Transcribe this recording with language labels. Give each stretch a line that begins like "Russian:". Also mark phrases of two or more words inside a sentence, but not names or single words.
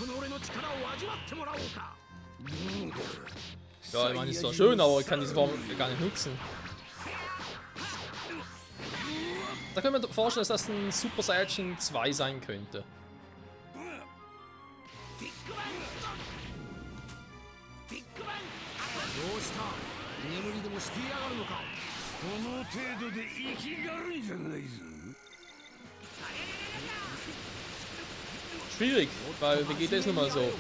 German: Ja, ich meine, ist zwar schön, aber ich kann diese Form gar nicht nutzen. Da können wir vorstellen, dass das ein Super Saiyajin 2 sein könnte.
Japanese: どうした？居眠りでもしてやがるのか。この程度で生きがるんじゃないぞ。
German: Schwierig, weil Vegeta ist nun mal so.